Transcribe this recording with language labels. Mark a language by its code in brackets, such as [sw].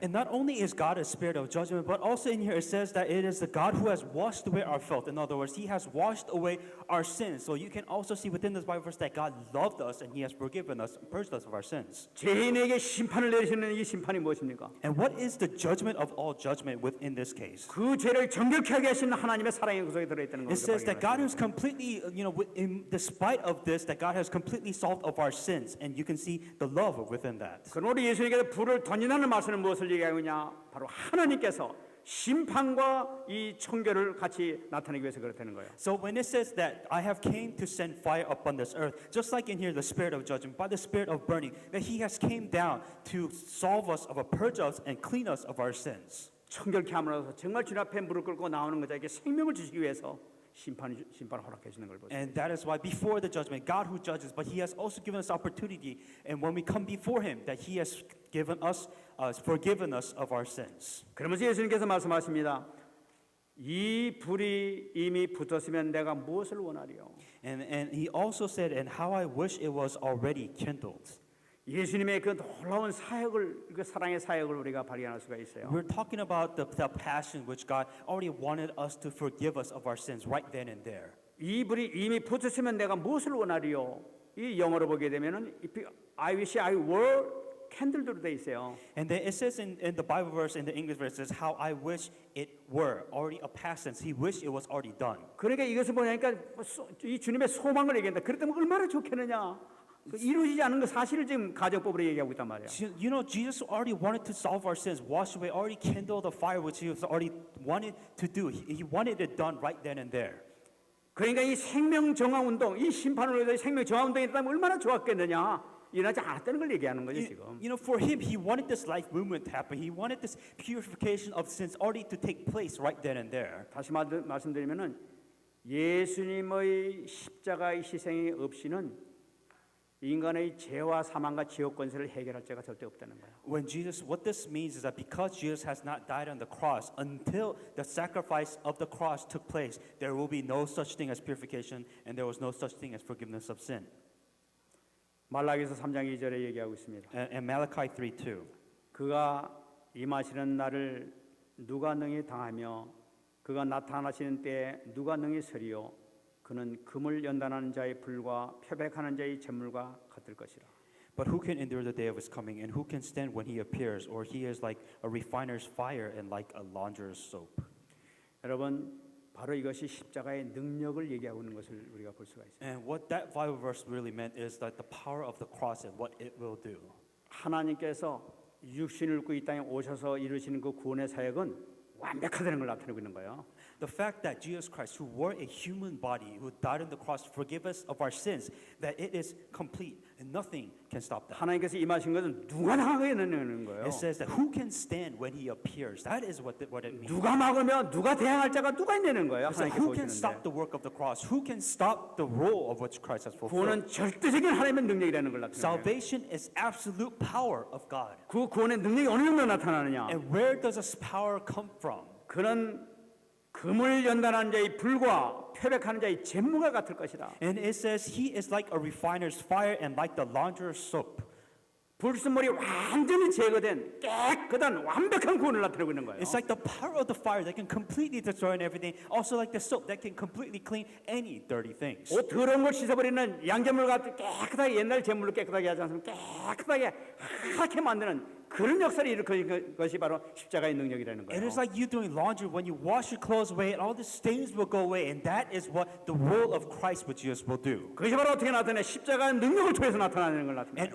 [en] And not only is God a spirit of judgment, but also in here it says that it is the God who has washed away our filth. In other words, He has washed away our sins. So you can also see within this Bible verse that God loved us and He has forgiven us, purged us of our sins. [ko] 죄인에게 심판을 내리시는 이 심판이 무엇입니까? [en] And what is the judgment of all judgment within this case? [ko] 그 죄를 정결케 하게 하시는 하나님의 사랑이 그 속에 들어 있다는 [en] It [ko] 것을 [en] says that God is completely, in despite of this, that God has completely solved of our sins, and you can see the love within that. [ko] 그럼 우리 예수님께서 불을 던진다는 말씀은 무엇을 얘기하고 있냐? 바로 하나님께서 심판과 이 청결을 같이 나타내기 위해서 그렇다는 거예요. [en] So when it says that I have came to send fire upon this earth, just like in here the spirit of judgment, by the spirit of burning, that He has came down to solve us, purge us, and clean us of our sins. [ko] 청결케 함으로써 정말 주님 앞에 무릎 꿇고 나오는 자에게 생명을 주시기 위해서 심판을 허락해 주는 걸 보세요. [en] And that is why before the judgment, God who judges, but He has also given us opportunity, and when we come before Him, that He has given us, forgiven us of our sins. [ko] 그러면서 예수님께서 말씀하십니다. 이 불이 이미 붙었으면 내가 무엇을 원하리요? [en] And He also said, and how I wish it was already kindled. [ko] 예수님의 그 놀라운 사역을, 그 사랑의 사역을 우리가 발견할 수가 있어요. [en] We're talking about the passion which God already wanted us to forgive us of our sins right then and there. [ko] 이 불이 이미 붙었으면 내가 무엇을 원하리요? 이 영어로 보게 되면은 [en] I wish I were kindled [ko] 로 돼 있어요. [en] And then it says in the Bible verse, in the English verse, it says how I wish it were already a past tense. He wished it was already done. [ko] 그러니까 이것을 보니까 이 주님의 소망을 얘기한다. 그랬다면 얼마나 좋겠느냐? 이루어지지 않은 그 사실을 지금 가정법으로 얘기하고 있단 말이에요. [en] Jesus already wanted to solve our sins, wash away, already kindle the fire which He was already wanted to do. He wanted it done right then and there. [ko] 그러니까 이 생명 정화 운동, 이 심판을 위해서 생명 정화 운동이 있다면 얼마나 좋았겠느냐? 일어나지 않았다는 걸 얘기하는 거죠 지금. [en] For Him, He wanted this life movement to happen. He wanted this purification of sins already to take place right then and there. [ko] 다시 말씀드리면은 예수님의 십자가의 희생이 없이는 인간의 죄와 사망과 지옥 권세를 해결할 자가 절대 없다는 거예요. [en] What this means is that because Jesus has not died on the cross, until the sacrifice of the cross took place, there will be no such thing as purification, and there was no such thing as forgiveness of sin. [ko] 말라기서 3장 2절에 얘기하고 있습니다. [en] And Malachi 3:2. [ko] 그가 임하시는 날을 누가 능히 당하며 그가 나타나시는 때에 누가 능히 서리요 그는 금을 연단하는 자의 불과 표백하는 자의 재물과 같을 것이라. [en] But who can endure the day of his coming, and who can stand when he appears? Or he is like a refiner's fire and like a launderer's soap. [ko] 여러분, 바로 이것이 십자가의 능력을 얘기하고 있는 것을 우리가 볼 수가 있습니다. [en] And what that Bible verse really meant is that the power of the cross and what it will do. [ko] 하나님께서 육신을 입고 이 땅에 오셔서 이루시는 그 구원의 사역은 완벽하다는 걸 나타내고 있는 거예요. [en] The fact that Jesus Christ, who wore a human body, who died on the cross to forgive us of our sins, that it is complete and nothing can stop that. [ko] 하나님께서 임하신 것은 누가 나가겠느냐는 거예요. [en] It says that who can stand when he appears? That is what it means. [ko] 누가 막으면 누가 대항할 자가 누가 있냐는 거예요. [en] It's like [ko] 하나님께서 [en] who can stop [ko] 보시는데 [en] the work of the cross? Who can stop the role of which Christ has fulfilled? [ko] 구원은 절대적인 하나님의 능력이라는 걸 나타내요. [en] Salvation is absolute power of God. [ko] 그 구원의 능력이 어느 정도 나타나느냐? [en] And where does this power come from? [ko] 그는 금을 연단하는 자의 불과 표백하는 자의 잿물과 같을 것이다. [en] And it says he is like a refiner's fire and like the launderer's soap. [ko] 불순물이 완전히 제거된 깨끗한 완벽한 구원을 나타내고 있는 거예요. [en] It's like the power of the fire that can completely destroy everything. Also like the soap that can completely clean any dirty things. [ko] 옷 더러운 걸 씻어버리는 양잿물 같은 깨끗하게 옛날 잿물로 깨끗하게 하지 않습니까? 깨끗하게 하얗게 만드는 그런 역사를 일으키는 것이 바로 십자가의 능력이라는 [en] It [ko] 거예요. [en] is like you doing laundry when you wash your clothes away and all the stains will go away, and that is what the role of Christ with Jesus will do. [ko] 그것이 바로 어떻게 나타내? 십자가의 능력을 통해서 나타나는 걸 나타내.